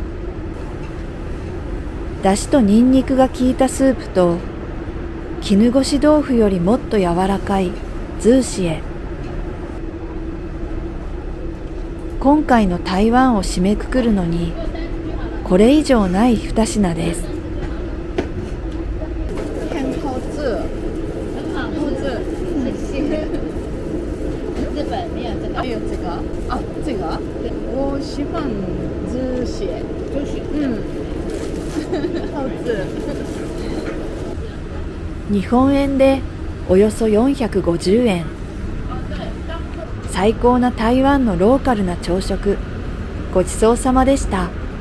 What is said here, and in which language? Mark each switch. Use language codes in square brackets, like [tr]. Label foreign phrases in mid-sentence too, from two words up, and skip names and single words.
[ja] だしとニンニクが効いたスープと絹ごし豆腐よりもっと柔らかいズーシエ。今回の台湾を締めくくるのにこれ以上ない2品です。 [zh] 很好吃，很好吃，谢谢。日本没有这个，没有这个啊，这个我喜欢猪血，猪血，好吃。 [ja] 日本円でおよそ450円。最高な台湾のローカルな朝食、ごちそうさまでした。